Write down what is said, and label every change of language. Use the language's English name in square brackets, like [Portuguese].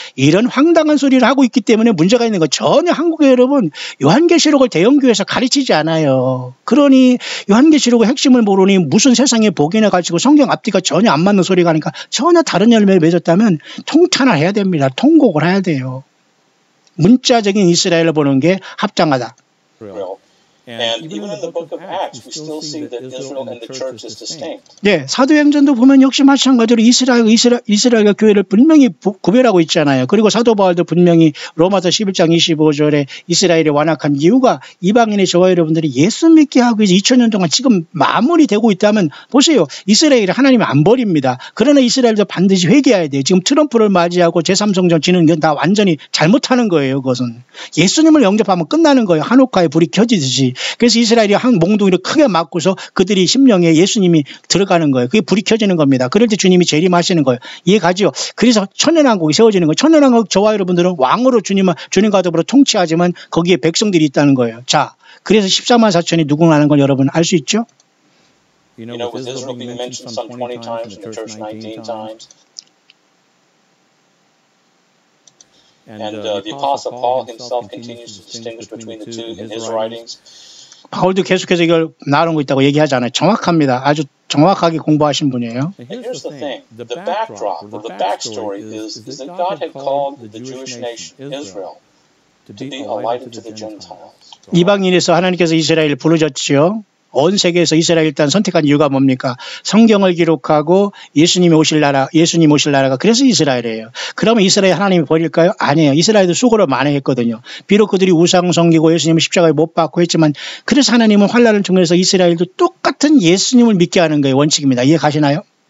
[Korean] 이런 황당한 소리를 하고 있기 때문에 문제가 있는 거 전혀 한국에 여러분 요한계시록을 대형교회에서 가르치지 않아요. 그러니 요한계시록의 핵심을 모르니 무슨 세상의 복이나 가지고 성경 앞뒤가 전혀 안 맞는 소리가 하니까 전혀 다른 열매를 맺었다면 통탄을 해야 됩니다. 통곡을 해야 돼요. 문자적인 이스라엘을 보는 게 합당하다. [English] And even in the book of Acts, we still see that Israel and the church is distinct. [Korean] 네, 사도행전도 보면 역시 마찬가지로 이스라엘과 교회를 분명히 구별하고 있잖아요. 그리고 사도 바울도 분명히 로마서 11장 25절에 이스라엘이 완악한 이유가 이방인의 저와 여러분들이 예수 믿게 하고 이제 2000년 동안 지금 마무리되고 있다면 보세요. 이스라엘이 하나님을 안 버립니다. 그러나 이스라엘도 반드시 회개해야 돼요. 지금 트럼프를 맞이하고 제3성전 지는 건 다 완전히 잘못하는 거예요. 그것은. 예수님을 영접하면 끝나는 거예요. 한옥가에 불이 켜지듯이. 그래서 이스라엘이 한 몽둥이를 크게 맞고서 그들이 심령에 예수님이 들어가는 거예요. 그게 불이 켜지는 겁니다. 그럴 때 주님이 재림하시는 거예요. 이해가죠? 그래서 천년왕국이 세워지는 거예요. 천년왕국 저와 여러분들은 왕으로 주님과 더불어 통치하지만 거기에 백성들이 있다는 거예요. 자, 그래서 14만 4천이 누구라는 걸 여러분 알 수 있죠? [English] You know, with Israel being mentioned some 20 times and the church 19 times. And the Apostle Paul himself continues to distinguish between the two in his writings. [Korean] 바울도 계속해서 이걸 나누고 있다고 얘기하잖아요. 정확합니다. 아주 정확하게 공부하신 분이에요. [English] And here's the thing. The backdrop or the backstory is that God had called the Jewish nation, Israel, to be a light to the Gentiles. [Korean] 이방인에서 하나님께서 이스라엘을 부르셨지요. 온 세계에서 이스라엘 일단 선택한 이유가 뭡니까? 성경을 기록하고 예수님 오실 나라가 그래서 이스라엘이에요. 그러면 이스라엘 하나님이 버릴까요? 아니에요. 이스라엘도 수고를 많이 했거든요. 비록 그들이 우상 섬기고 예수님을 십자가에 못 박고 했지만 그래서 하나님은 환난을 통해서 이스라엘도 똑같은 예수님을 믿게 하는 거예요. 원칙입니다. 이해 가시나요?